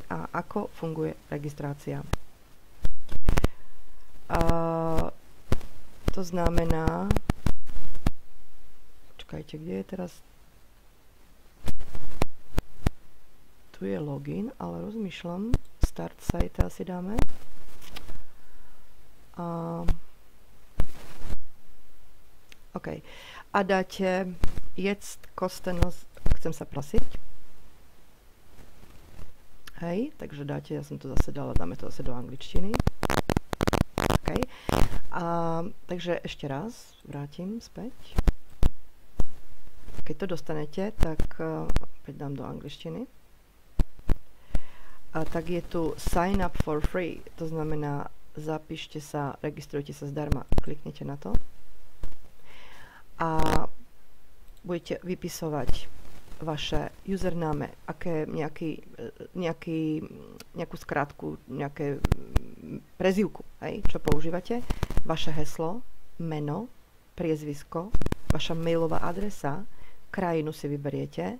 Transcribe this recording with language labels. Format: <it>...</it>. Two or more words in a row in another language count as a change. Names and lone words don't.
<sk>A ako funguje registrácia? To znamená, počkajte, kde je teraz? Tu je login, ale rozmýšľam.</sk> <en>Start site</en> <sk>asi dáme. OK. A dáte</sk> <de>jetzt kostenlos,</de> <sk>chcem sa prosiť. Hej, takže dáte, ja som to zase dala, dáme to zase do angličtiny. OK. Takže ešte raz vrátim späť. Keď to dostanete, tak opäť dám do angličtiny. Tak je tu</sk> <en>sign up for free,</en> <sk>to znamená zapíšte sa, registrujte sa zdarma, kliknete na to a budete vypisovať vaše username, nejakú skratku, nejaké prezývku, hej, čo používate, vaše heslo, meno, priezvisko, vaša mailová adresa, krajinu si vyberiete.</sk>